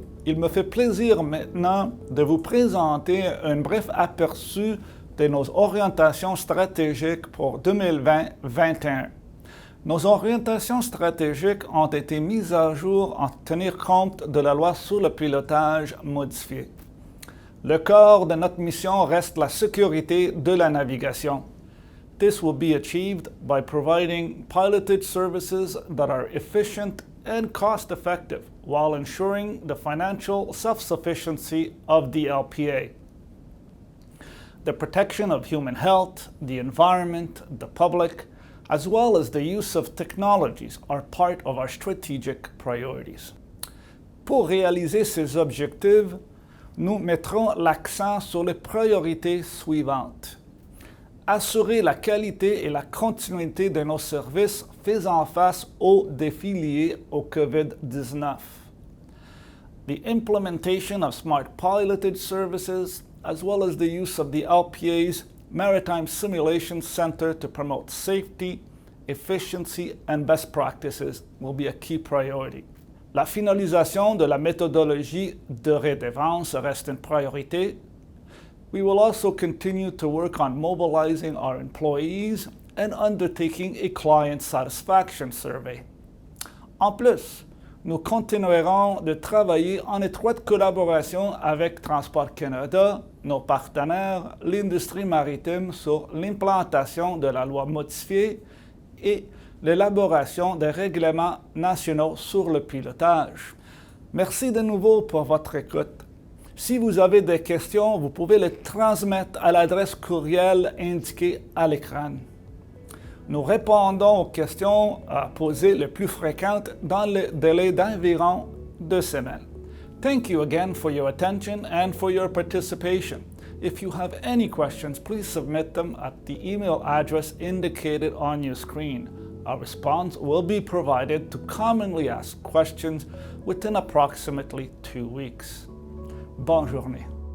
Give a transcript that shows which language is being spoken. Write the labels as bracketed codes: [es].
[fr] Il me fait plaisir maintenant de vous présenter un bref aperçu de nos orientations stratégiques pour 2020-2021. Nos orientations stratégiques ont été mises à jour en tenir compte de la loi sur le pilotage modifiée. Le cœur de notre mission reste la sécurité de la navigation. [en] This will be achieved by providing piloted services that are efficient and cost-effective while ensuring the financial self-sufficiency of the LPA. The protection of human health, the environment, the public, as well as the use of technologies are part of our strategic priorities. [fr] Pour réaliser ces objectifs, nous mettrons l'accent sur les priorités suivantes. Assurer la qualité et la continuité de nos services faisant face aux défis liés au COVID-19. [en] The implementation of smart piloted services, as well as the use of the LPA's Maritime Simulation Center to promote safety, efficiency, and best practices will be a key priority. [fr] La finalisation de la méthodologie de redevance reste une priorité. [en] We will also continue to work on mobilizing our employees and undertaking a client satisfaction survey. [fr] En plus, nous continuerons de travailler en étroite collaboration avec Transport Canada, nos partenaires, l'industrie maritime sur l'implantation de la loi modifiée et l'élaboration des règlements nationaux sur le pilotage. Merci de nouveau pour votre écoute. Si vous avez des questions, vous pouvez les transmettre à l'adresse courriel indiquée à l'écran. Nous répondons aux questions posées les plus fréquentes dans le délai d'environ 2 semaines. [en] Thank you again for your attention and for your participation. If you have any questions, please submit them at the email address indicated on your screen. Our response will be provided to commonly asked questions within approximately 2 weeks. [fr] Bonne journée.